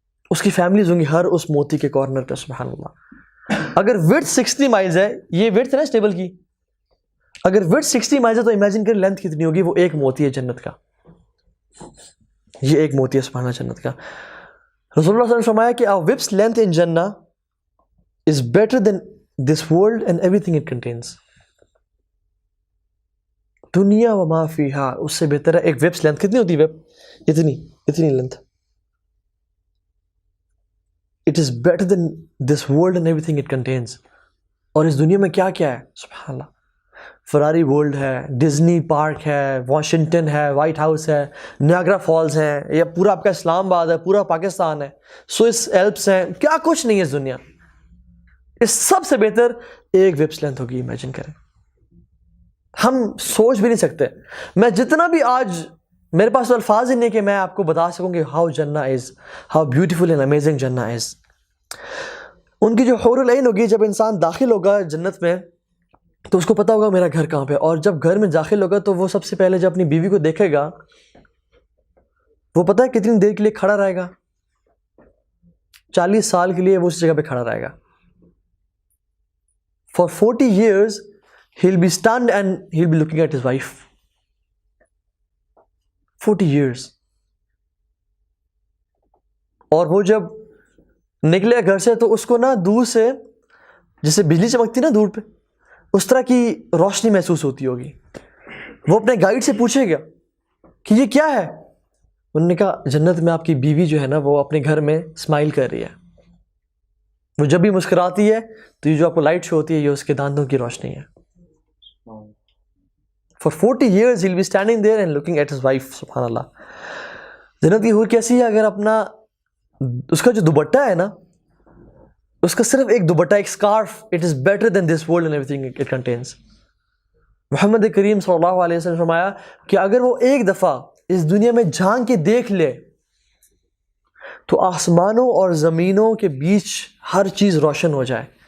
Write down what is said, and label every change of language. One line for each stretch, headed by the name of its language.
Urdu: اس کی فیملیز ہوں گی ہر اس موتی کے کارنر پہ. سبحان اللہ. اگر وڈتھ 60 مائلز ہے، یہ وڈتھ ہے نا اسٹیبل کی، اگر وڈتھ 60 مائلز ہے تو امیجن کر لینتھ کتنی ہوگی. وہ ایک موتی ہے جنت کا، یہ ایک موتی ہے سبحان اللہ جنت کا. رسول اللہ صلی اللہ علیہ وسلم نے فرمایا کہ
English: our whip's length in Jannah is better than this world and everything it contains.
Urdu: دنیا و ما فیہا اس سے بہتر ہے. ایک ویبس لینتھ کتنی ہوتی ہے؟ ویب اتنی length.
English: It is better than this world and everything it contains.
Urdu: اور اس دنیا میں کیا کیا ہے سبحان اللہ. فراری ورلڈ ہے، ڈزنی پارک ہے، واشنگٹن ہے، وائٹ ہاؤس ہے، نیاگرا فالز ہیں، یا پورا آپ کا اسلام آباد ہے، پورا پاکستان ہے، سوئس ایلپس ہیں، کیا کچھ نہیں ہے اس دنیا. اس سب سے بہتر ایک ویبس لینتھ ہوگی. امیجن کریں، ہم سوچ بھی نہیں سکتے. میں جتنا بھی آج میرے پاس الفاظ ہی نہیں کہ میں آپ کو بتا سکوں کہ
English: How Jannah is, how beautiful and amazing Jannah is.
Urdu: ان کی جو حور العین ہوگی، جب انسان داخل ہوگا جنت میں تو اس کو پتا ہوگا میرا گھر کہاں پہ. اور جب گھر میں داخل ہوگا تو وہ سب سے پہلے جب اپنی بیوی کو دیکھے گا، وہ پتا ہے کتنی دیر کے لیے کھڑا رہے گا؟ 40 سال کے لیے وہ اس جگہ پہ کھڑا رہے گا.
English: For 40 years he'll be stunned and he'll be looking at his wife. 40 years.
Urdu: اور وہ جب نکلے گھر سے تو اس کو نا دور سے جیسے بجلی چمکتی نا دور پہ، اس طرح کی روشنی محسوس ہوتی ہوگی. وہ اپنے گائیڈ سے پوچھے گا کہ یہ کیا ہے؟ انہوں نے کہا جنت میں آپ کی بیوی جو ہے نا وہ اپنے گھر میں اسمائل کر رہی ہے. وہ جب بھی مسکراتی ہے تو یہ جو آپ کو لائٹ شو ہوتی ہے یہ اس کے دانتوں کی روشنی ہے.
English: For 40 years he'll be standing there and looking at his wife.
Urdu: سبحان اللہ. جنت کی حور کیسی ہے؟ اگر اپنا اس کا جو دوپٹہ ہے نا، اس کا صرف ایک دوپٹہ، ایک scarf,
English: it is better than this world and everything it contains.
Urdu: محمد کریم صلی اللہ علیہ وسلم نے فرمایا کہ اگر وہ ایک دفعہ اس دنیا میں جھانک کے دیکھ لے تو آسمانوں اور زمینوں کے بیچ ہر چیز روشن ہو جائے.